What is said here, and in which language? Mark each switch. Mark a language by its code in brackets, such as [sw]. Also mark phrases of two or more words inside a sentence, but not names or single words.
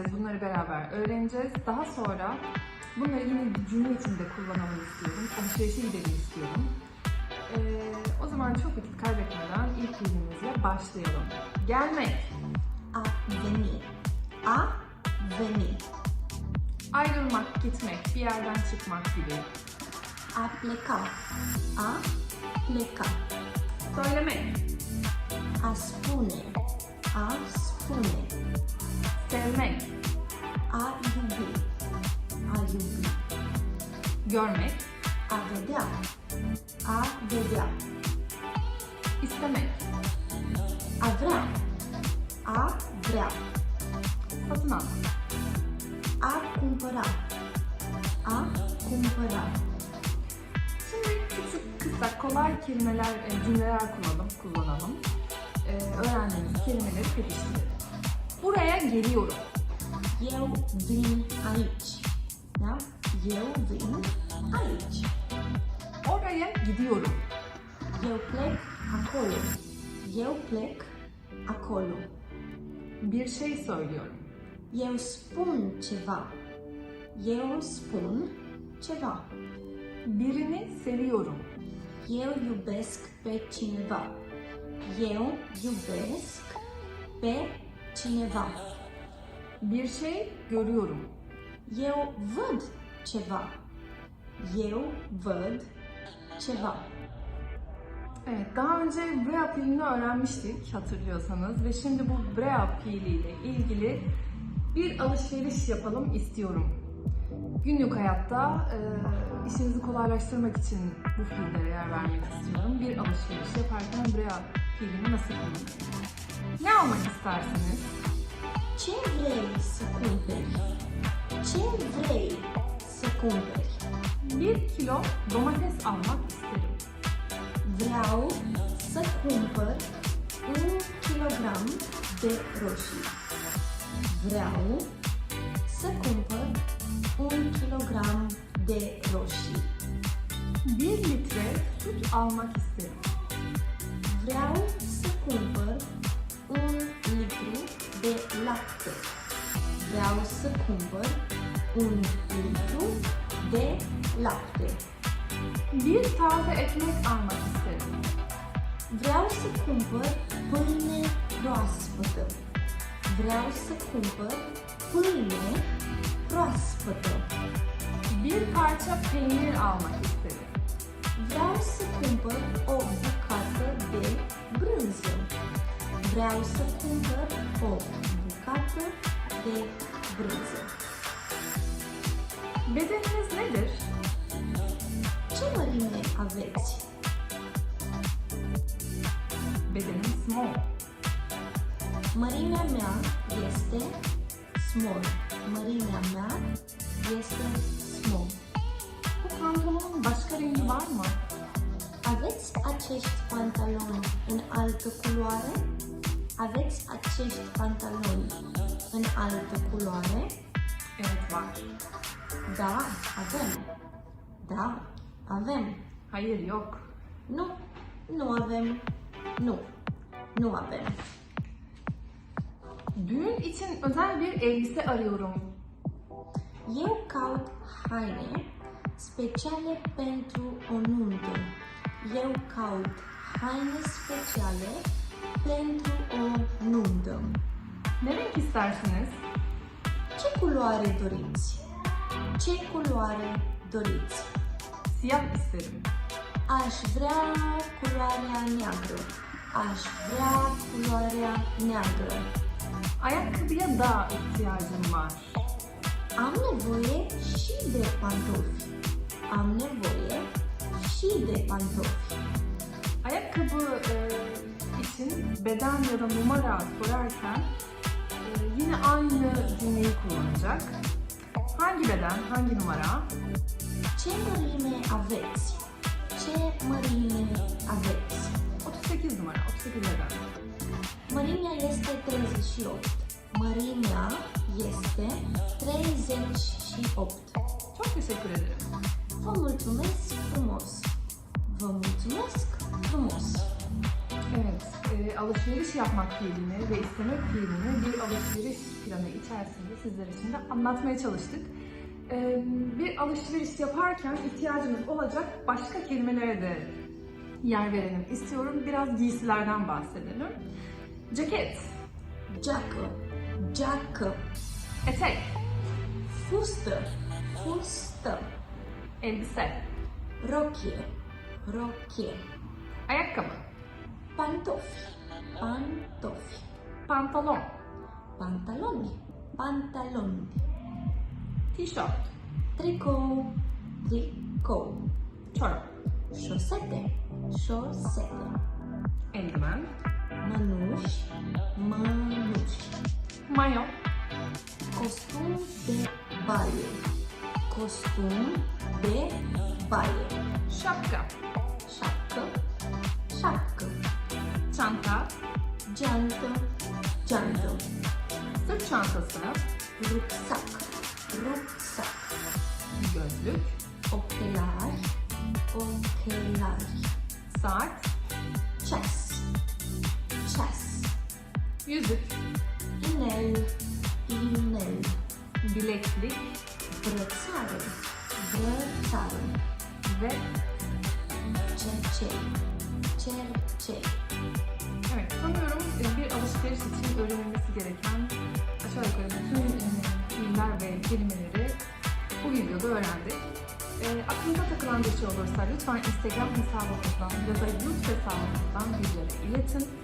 [tr] Bunları beraber öğreneceğiz. Daha sonra bunları yine bir cümle içinde kullanalım istiyorum. Alışverişe gidelim istiyorum. O zaman çok vakit kaybetmeden ilk fiilimizle başlayalım. Gelmek. [ro] A venir. A venir. [tr] Ayrılmak, gitmek, bir yerden çıkmak gibi. [ro] A pleca. A pleca. [tr] Söylemek. [ro] A spune. A spune. [tr] Sevmek. [ro] A iubi. A iubi. [tr] Görmek. [ro] A vedea. A vedea. [tr] İstemek. [ro] A vrea. A vrea. [tr] Satın almak. [ro] A cumpăra. A cumpăra. [tr] Şimdi küçük, kısa, kolay kelimeler, cümleler kullanalım. Öğrendiğimiz kelimeleri pekiştirelim. Buraya geliyorum. [ro] Eu vin aici. Da? Eu vin aici. [tr] Oraya gidiyorum. [ro] Eu plec acolo. Eu plec acolo. [tr] Bir şey söylüyorum. [ro] Eu spun ceva. Eu spun ceva. [tr] Birini seviyorum. [ro] Eu iubesc pe cineva. Eu iubesc pe cineva. [tr] Bir şey görüyorum. [ro] Eu văd ceva. Eu văd ceva. [tr] Evet, daha önce brea fiilini öğrenmiştik hatırlıyorsanız ve şimdi bu brea fiiliyle ilgili bir alışveriş yapalım istiyorum. Günlük hayatta işinizi kolaylaştırmak için bu fiillere yer vermek istiyorum. Bir alışveriş yaparken brea fiilini nasıl kullanırım? Ne almak istersiniz? [ro] Ce vrei să cumperi? Ce vrei să cumperi? [tr] 1 kilo domates almak isterim. [ro] Vreau să cumpăr 1 kilogram de roșii. Vreau să cumpăr 1 kilogram de roșii. [tr] 1 litre süt almak isterim. [ro] Vreau să cumpăr 1 litru de lapte. Vreau să cumpăr 1 litru de lapte. [tr] Bir taze ekmek almak isterim. [ro] Vreau să cumpăr pâine proaspătă. Vreau să cumpăr pâine proaspătă. [tr] Bir parça peynir almak isterim. [ro] Vreau să cumpăr o bucată de brânză. Vreau să cumpăr o bucată de brânză. [tr] Bedeniniz nedir? [ro] Ce mărime aveți? [tr] Bedenim small. [ro] Mărimea mea este small. Mărimea mea este small. [tr] Bu pantolonun başka rengi var mı? [ro] Aveți acești pantaloni în altă culoare? Aveți acești pantaloni în altă culoare? [tr] Evet var. [ro] Da, avem. Da, avem. [tr] Hayır yok. [ro] Nu, nu avem. Nu, nu avem. [tr] Düğün için özel bir elbise arıyorum. [ro] Eu caut haine speciale pentru o nuntă. Eu caut haine speciale pentru o nuntă. [tr] Ne renk istersiniz? [ro] Ce culoare doriți? Ce culoare doriți? [tr] Siyah isterim. [ro] Aș vrea culoarea neagră. Aș vrea culoarea neagră. [tr] Ayakkabıya da ihtiyacım var. [ro] Am nevoie și de pantofi. Am nevoie și de pantofi. [tr] Ayakkabı için beden ya da numara sorarken yine aynı cümleyi kullanacak. Hangi beden, hangi numara? [ro] Ce mărime aveți? Ce mărime aveți? [tr] 38 numara, 38 beden. [ro] Mărimea este 38. Mărimea este 38. [tr] Çok teşekkür ederim. [ro] Vă mulțumesc frumos! Vă mulțumesc frumos. [tr] Evet, alışveriş yapmak fiilini ve istemek fiilini bir alışveriş planı içerisinde sizler için de anlatmaya çalıştık. Bir alışveriş yaparken ihtiyacımız olacak başka kelimelere de yer verelim istiyorum. Biraz giysilerden bahsedelim. Ceket, [ro] Giacă, giacă. [tr] etek, [ro] Fustă, fustă. [tr] elbise, [ro] Rochie, rochie. [tr] ayakkabı, [ro] Pantofi, pantofi. [tr] pantolon, [ro] Pantaloni, pantaloni. [tr] tişört, [ro] Tricou, tricou. [tr] çorap, [ro] Șosete, șosete. [tr] eldiven, [ro] Mănuși, mănuși. [tr] mayo, [ro] Costum de baie, costum de baie. [tr] şapka, [ro] Șapcă, șapcă. [tr] çanta, [ro] Geantă, geantă. [tr] sırt çantası, [ro] Rucsac, rucsac. [tr] gözlük, [ro] Ochelari, ochelari. [tr] saat, [ro] Ceas, ceas. [tr] yüzük, [ro] Inel, inel. [tr] bileklik [ro] Brățară, brățară. [tr] ve [ro] Cercei, cercei. [tr] evet sanıyorum bir alışveriş için öğrenilmesi gereken aşağı yukarı bütün fiiller ve kelimeleri bu videoda öğrendik. Aklınıza takılan bir şey olursa lütfen Instagram hesabımızdan ya da YouTube hesabımızdan bizlere iletin.